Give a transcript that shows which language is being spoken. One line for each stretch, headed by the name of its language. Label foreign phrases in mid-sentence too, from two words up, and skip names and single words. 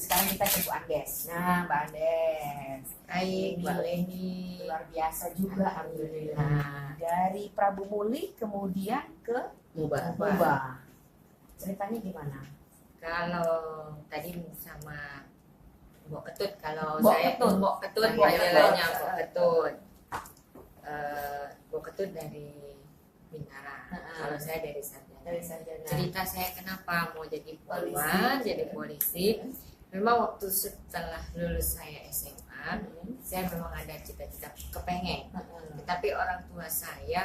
Indonesian: Sekarang kita ke Bu Andes. Nah, Mbak Andes. Baik, Mbak Leni. Luar biasa juga, alhamdulillah. Dari Prabu Muli kemudian ke Muba. Ceritanya gimana? Kalau tadi sama Mbok Ketut, kalau Mbok saya Ketut. Mbok Ketut, Mbok panggilannya Ketut. Mbok Ketut. Mbok Ketut dari Bintara. Kalau saya dari Sarjana. Cerita saya kenapa mau jadi polwan, jadi polisi. Memang waktu setelah lulus saya SMA, saya memang ada cita-cita kepengen. Tapi orang tua saya